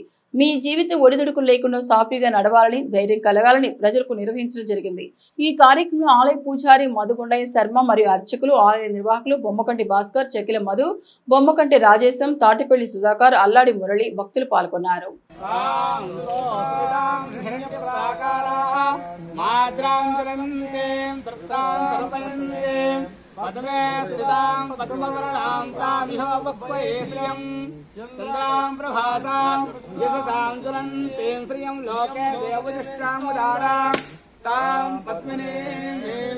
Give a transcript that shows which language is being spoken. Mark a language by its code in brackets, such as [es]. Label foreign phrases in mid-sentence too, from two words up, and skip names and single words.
[te] మీ జీవిత ఒడిదుడుకులు లేకుండా సాఫీగా నడవాలని, ధైర్యం కలగాలని ప్రజలకు నిర్వహించడం జరిగింది. ఈ కార్యక్రమంలో ఆలయ పూజారి మధుగుండయ్య శర్మ మరియు అర్చకులు, ఆలయ నిర్వాహకులు బొమ్మకంటి భాస్కర్, చెకిల మధు, బొమ్మకంటి రాజేశం, తాటిపల్లి సుధాకర్, అల్లాడి మురళి భక్తులు పాల్గొన్నారు. [sa] चंद्रां प्रभासां यशसां ज्वलन्तीं श्रियं लोके देवजुष्टामुदारां तां पद्मिनीं